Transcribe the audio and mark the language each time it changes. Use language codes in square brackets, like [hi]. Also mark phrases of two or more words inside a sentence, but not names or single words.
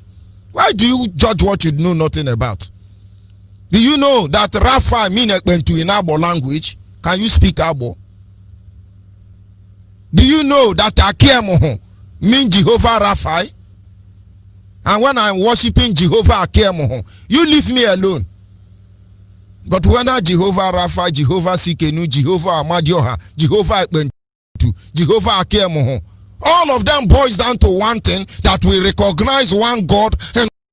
[en] Why do you judge what you know nothing about? Do you know that Rapha means Ekpentu in Abo language? Can you speak Abo? Do you know that Akemoho means Jehovah Rapha? And when I'm worshiping Jehovah Akemoho, you leave me alone. But whether Jehovah Rapha, Jehovah Sikenu, Jehovah Amadioha, Jehovah Ekpentu, Jehovah Akemoho, all of them boils down to one thing, that we recognize one God and